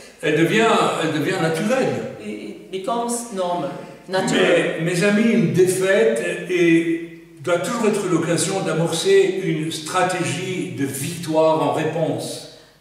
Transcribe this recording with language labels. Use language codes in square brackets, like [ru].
[fr] elle devient naturelle. [en] It becomes normal, natural. [fr] Mais, mes amis, une défaite doit toujours être l'occasion d'amorcer une stratégie de victoire en réponse.